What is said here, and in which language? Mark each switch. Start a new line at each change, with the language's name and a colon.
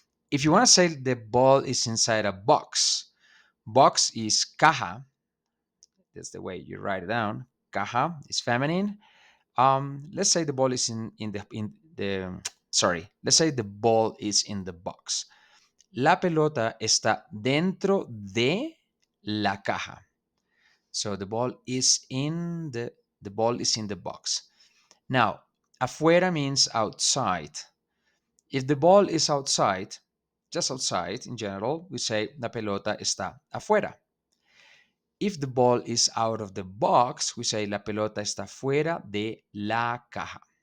English: If you want to say the ball is inside a box, box is caja. That's the way you write it down. Caja is feminine. Let's say the ball is in the sorry. Let's say the ball is in the box.
Spanish: La pelota está dentro de la caja.
English: So the ball is in the box. Now, afuera means outside. If the ball is outside, just outside in general, we say
Spanish: la pelota está afuera.
English: If the ball is out of the box, we say
Spanish: la pelota está fuera de la caja.